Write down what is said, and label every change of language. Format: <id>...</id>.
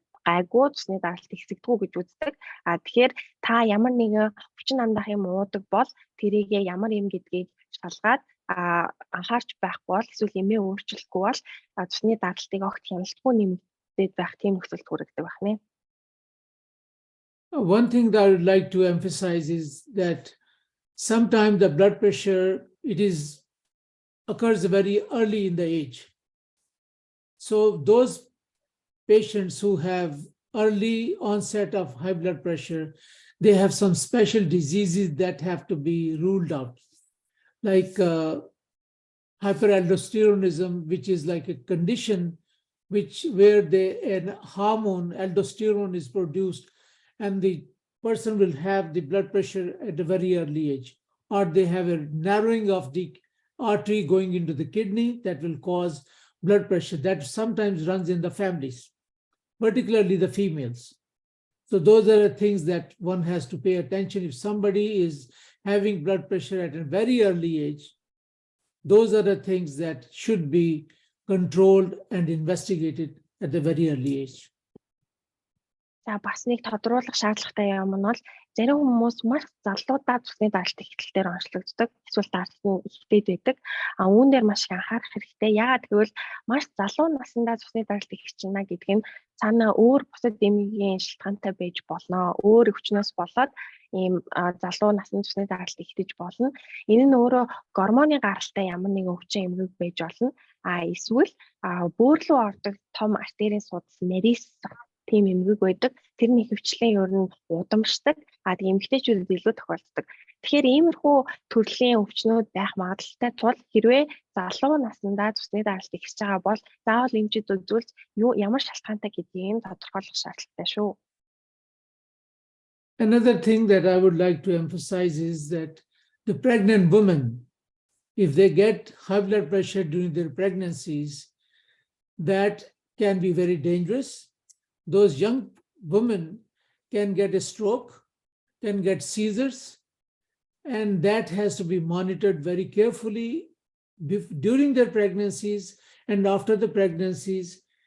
<mn>гайгүй цусны даралт хэсэгдгүү гэж үздэг. Тэгэхээр та ямар нэгэн өвчин амдах юм уудаг бол тэрийгээ ямар юм гэдгийг шалгаад анхаарч байхгүй бол эсвэл эмээ өөрчлөхгүй бол цусны даралтыг огт хяналтгүй нэмэгдээд байх тийм нөхцөлд хүрэгдэг байна.</mn> <en>One thing that I would like to emphasize is that sometimes the blood pressure, occurs very early in the age. So those patients who have early onset of high blood pressure, they have some special diseases that have to be ruled out, like hyperaldosteronism, which is like a condition where a hormone, aldosterone, is produced, and the person will have the blood pressure at a very early age, or they have a narrowing of the artery going into the kidney that will cause blood pressure. That sometimes runs in the families, particularly the females. So those are the things that one has to pay attention. If somebody is having blood pressure at a very early age, those are the things that should be controlled and investigated at a very early age.</en> <mn>За бас нэг тодруулах шаардлагатай юм нь бол зарим хүмүүс маш залуудаа цусны даралтын ихтэлээр онцлогддог. Эсвэл даралт нь ихтэй байдаг. Үүн дээр маш их анхаарах хэрэгтэй. Яагаад гэвэл маш залуу насндаа цусны даралт ихчихна гэдэг нь цаанаа өөр бусад эмгийн шалтгаантай байж болно. Өөр өвчнөөс болоод ийм залуу насны цусны даралт ихтэж болно. Энэ нь өөрөө гормоны гаралтай ямар нэгэн өвчин эмгэг байж болно. Эсвэл бөөр рүү ордог том артерийн судас нарийн тийм эмгэг байдаг. Тэр нь ихэвчлэн ер нь удамшдаг. Тэгээд эмэгтэйчүүдэд илүү тохиолддог. Тэгэхээр иймэрхүү төрлийн өвчнүүд байх магадлалтай тул хэрвээ залуу наснда цусны даралт ихсэж байгаа бол заавал эмчид үзүүлж ямар шалтгаантай гэдгийг тодорхойлох шаардлагатай шүү.</mn> <en>Another thing that I would like to emphasize is that the pregnant women, if they get high blood pressure during their pregnancies, that can be very dangerous. Those young women can get a stroke, can get seizures, and that has to be monitored very carefully during their pregnancies and after the pregnancies.</en>